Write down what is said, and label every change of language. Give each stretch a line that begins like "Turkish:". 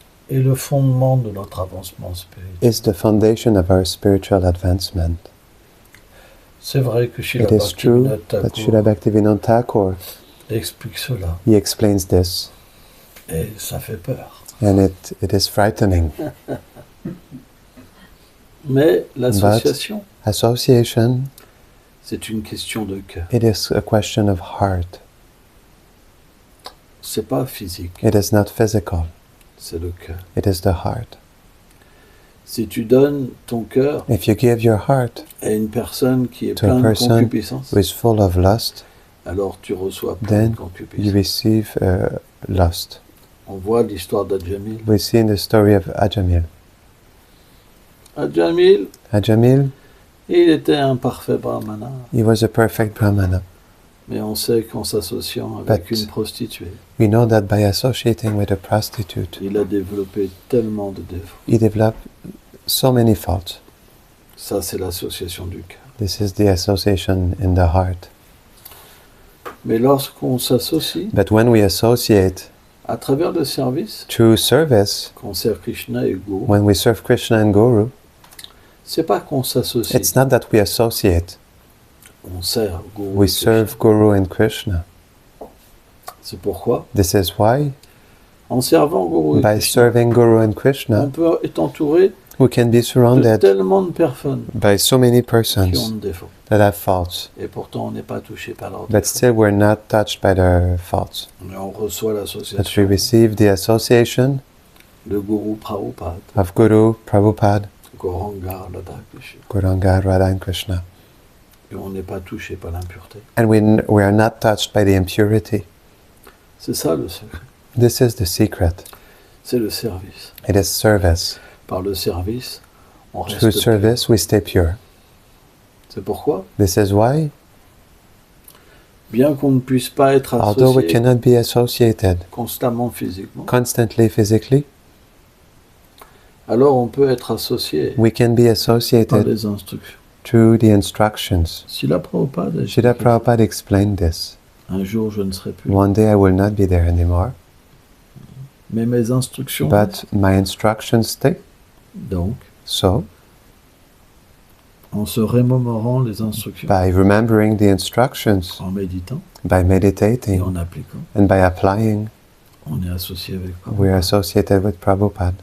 French: est le fondement de notre avancement spirituel.
English: is the foundation of our spiritual advancement.
French: C'est vrai que Srila
English: It is true
French: Bhaktivinoda
English: that Srila
French: Bhaktivinoda Thakur, explique cela.
English: he explains this,
French: Et ça fait peur.
English: and it is frightening.
French: Mais l'association,
English: Association,
French: c'est une question de cœur.
English: it is a question of heart.
French: C'est pas physique,
English: It is not physical.
French: c'est le cœur.
English: It is the heart.
French: Si tu donnes ton cœur
English: If you give your heart
French: à une personne qui est
English: to a
French: pleine de
English: person
French: concupiscence,
English: who is full of lust,
French: alors tu reçois plein
English: then you
French: concupiscence.
English: receive lust.
French: On voit l'histoire d'Adjamil.
English: We see in the story of Ajamil.
French: Adjamil,
English: Ajamil,
French: il était un parfait brahmana.
English: he was a perfect Brahmana.
French: Mais on sait qu'en s'associant avec
English: But-
French: une prostituée,
English: We know that by associating with a prostitute,
French: il a développé tellement de défauts.
English: he developed so many faults.
French: Ça, c'est l'association du cœur.
English: This is the association in the heart.
French: Mais lorsqu'on s'associe,
English: But when we associate
French: à travers le service,
English: through service,
French: qu'on sert Krishna et Guru,
English: when we serve Krishna and Guru,
French: c'est pas qu'on s'associe,
English: it's not that we associate.
French: on sert Guru
English: We
French: et Krishna.
English: serve Guru and Krishna.
French: C'est pourquoi,
English: This is why,
French: en servant Guru et
English: by
French: Krishna,
English: serving Guru and
French: on
English: Krishna,
French: peut être entouré
English: we can be
French: de
English: surrounded
French: tellement de personnes
English: by so many
French: qui ont
English: persons
French: des défauts.
English: that have faults.
French: Et pourtant, on n'est pas touché par leurs
English: But
French: défauts.
English: still, we're not touched by their faults.
French: Mais on reçoit
English: But we
French: l'association
English: receive the association
French: de Guru Prabhupada,
English: of Guru, Prabhupada,
French: Gauranga, Radha Krishna.
English: Gauranga, Radha and Krishna.
French: Et on n'est pas touché par l'impureté.
English: And we are not touched by the impurity.
French: C'est ça le secret.
English: This is the secret.
French: C'est le service.
English: It is service.
French: Par le service, on reste
English: Through
French: pur.
English: service, we stay pure.
French: C'est pourquoi,
English: This is why,
French: bien qu'on ne puisse pas être
English: although we
French: associé
English: cannot be associated
French: constamment physiquement,
English: constantly physically,
French: alors on peut être associé
English: we can be
French: par
English: associated
French: les instructions.
English: through the instructions.
French: Srila Prabhupada a
English: Srila
French: expliqué,
English: Prabhupada explained this.
French: un jour je ne serai plus,
English: One day I will not be there anymore,
French: mais mes instructions
English: but my instructions stay.
French: donc,
English: So,
French: en se remémorant les instructions,
English: by remembering the instructions,
French: en méditant
English: by
French: et
English: meditating,
French: en appliquant,
English: and by applying,
French: on est associé avec
English: we are
French: Prabhupada.
English: associated with Prabhupada.